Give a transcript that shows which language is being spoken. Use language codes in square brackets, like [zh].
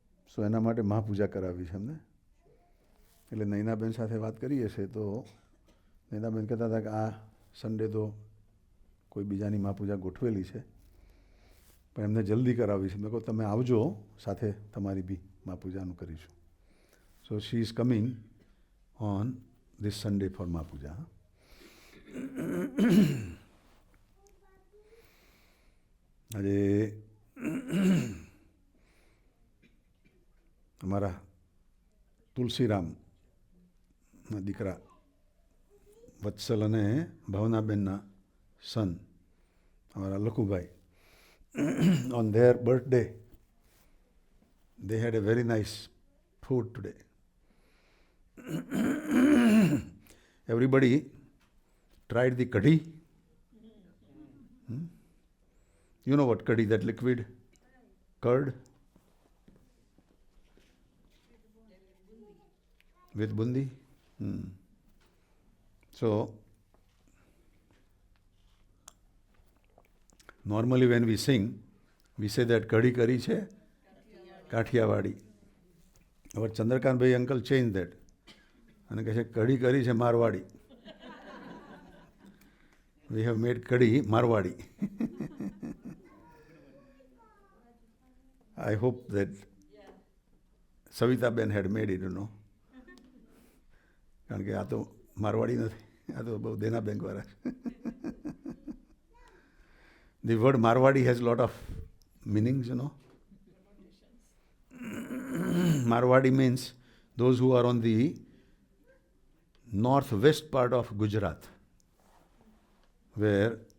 [gu] સો એના માટે મહાપૂજા કરાવી છે એમને. એટલે નૈનાબેન સાથે વાત કરીએ છીએ તો નૈનાબેન કહેતા હતા કે આ સન્ડે તો કોઈ બીજાની મહાપૂજા ગોઠવેલી છે પણ એમને જલ્દી કરાવી છે. મેં કહું તમે આવજો સાથે તમારી બી મહાપૂજાનું કરીશું. [en] So she is coming on this Sunday for mahapuja. [gu] આજે અમારા તુલસીરામના દીકરા વત્સલ અને ભાવનાબેનના સન અમારા Lakhubhai [en] on their birthday they had a very nice food today. Everybody tried the kadhi. You know what kadhi, that liquid curd with bundi. So normally when we sing, we say that [gu] કઢી કરી છે કાઠિયાવાડી. હવે Chandrakantbhai uncle [en] change that [gu] અને કહે છે કઢી કરી છે Marwari. [en] We have made kadhi Marwadi. I hope that Savitaben had made it, no. [gu] કારણ કે આ તો મારવાડી નથી, આ તો બહુ દેના બેંકવાળા છે. [en] The word Marwadi has a lot of meanings, you know. Marwadi means those who are on the northwest part of Gujarat, where